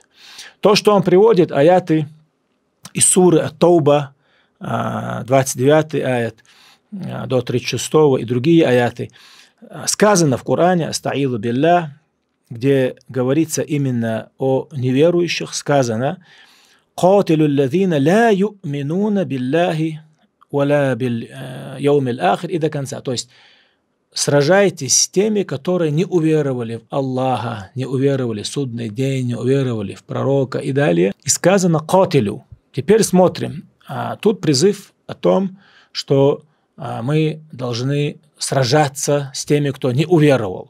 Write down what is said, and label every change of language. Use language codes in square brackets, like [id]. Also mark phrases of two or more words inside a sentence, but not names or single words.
[ru] То, что он приводит, аяты из суры Ат-Тауба, 29 аят до 36 и другие аяты, сказано в Коране, [ar] أستعيذ بالله, [ru] где говорится именно о неверующих, сказано [ar] «قاتلوا الذين لا يؤمنون بالله ولا باليوم الآخر» [ru] и до конца. То есть сражайтесь с теми, которые не уверовали в Аллаха, не уверовали в судный день, не уверовали в пророка и далее. И сказано «катилу». Теперь смотрим. Тут призыв о том, что мы должны сражаться с теми, кто не уверовал.